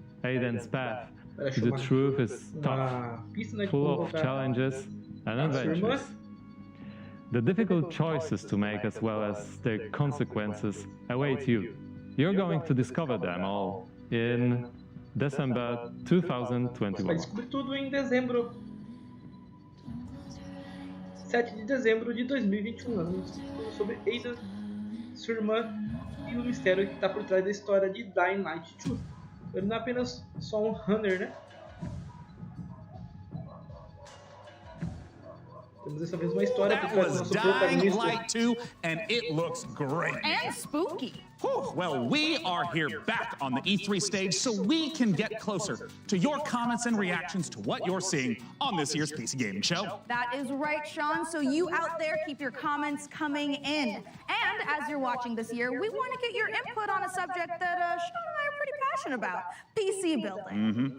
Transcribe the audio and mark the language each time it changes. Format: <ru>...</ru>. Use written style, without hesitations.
<en>Aiden's path to the truth is tough, full of challenges and adventures. The difficult choices to make as well as their consequences await you. You're going to discover them all in December 2021.</en> <pt>Vai descobrir tudo em dezembro. 7 de dezembro de 2021. Sobre Aiden, sua irmã e o mistério que está por trás da história de Dying Light 2. Ele não é apenas só um runner, né? Temos dessa vez uma história por trás do nosso protagonista.</pt> <en>Light 2, and it looks great. And spooky. Whew, well, we are here back on the E3 stage so we can get closer to your comments and reactions to what you're seeing on this year's PC Gaming Show. That is right, Sean. So you out there, keep your comments coming in. And as you're watching this year, we want to get your input on a subject that Sean and I are pretty passionate about, PC building.</en>